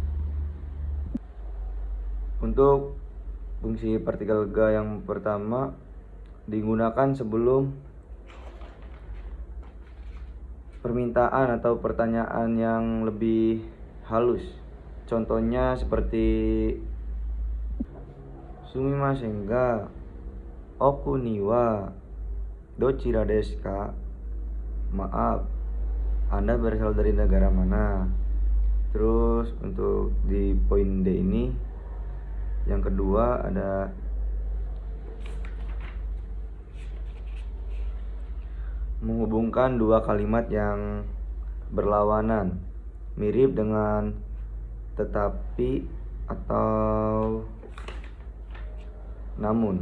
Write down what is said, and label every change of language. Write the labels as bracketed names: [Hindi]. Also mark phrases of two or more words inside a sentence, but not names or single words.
[Indonesian] Untuk fungsi partikel ga yang pertama digunakan sebelum permintaan atau pertanyaan yang lebih halus. Contohnya seperti [Japanese] すみませんが お国は どちらですか? [Indonesian] Maaf, Anda berasal dari negara mana? Terus untuk di poin D ini yang kedua ada menghubungkan dua kalimat yang berlawanan, mirip dengan tetapi atau namun.